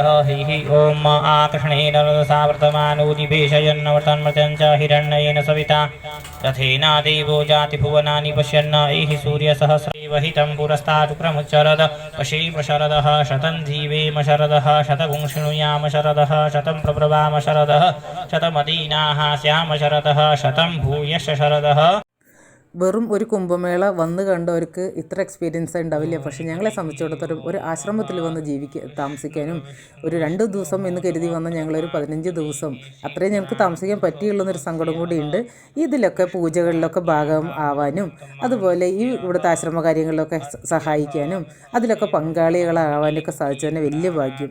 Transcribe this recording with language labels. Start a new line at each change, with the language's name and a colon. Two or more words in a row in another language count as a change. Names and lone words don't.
Sanskrit: हि ओम आकृष्णेन रसावर्तमानो निवेशयन्नवर्तन्मृतं च हिरण्येन सविता रथेन देवो जातिभुवनानि पश्यन् एहि सूर्यसहस्रेवहितं पुरस्तात् प्रमुच्चरद पशेम शरदः शतं जीवेम शरदः शतगुं शृणुयाम शरदः शतं प्रब्रवाम शरदः शतमदीनाः स्याम शरदः शतं भूयश्च शरदः.
Malayalam: വെറും ഒരു കുംഭമേള വന്ന് കണ്ടവർക്ക് ഇത്ര എക്സ്പീരിയൻസ് ഉണ്ടാവില്ല. പക്ഷേ ഞങ്ങളെ സംബന്ധിച്ചിടത്തോളം ഒരു ആശ്രമത്തിൽ വന്ന് താമസിക്കാനും ഒരു 2 ദിവസം എന്ന് കരുതി വന്ന ഞങ്ങളൊരു 15 ദിവസം അത്രയും ഞങ്ങൾക്ക് താമസിക്കാൻ പറ്റിയുള്ളൊരു സങ്കടം കൂടിയുണ്ട്. ഇതിലൊക്കെ പൂജകളിലൊക്കെ ഭാഗം ആവാനും അതുപോലെ ഈ ഇവിടുത്തെ ആശ്രമ കാര്യങ്ങളിലൊക്കെ സഹായിക്കാനും അതിലൊക്കെ പങ്കാളികളാവാനൊക്കെ സാധിച്ചതിന് വലിയ ഭാഗ്യം.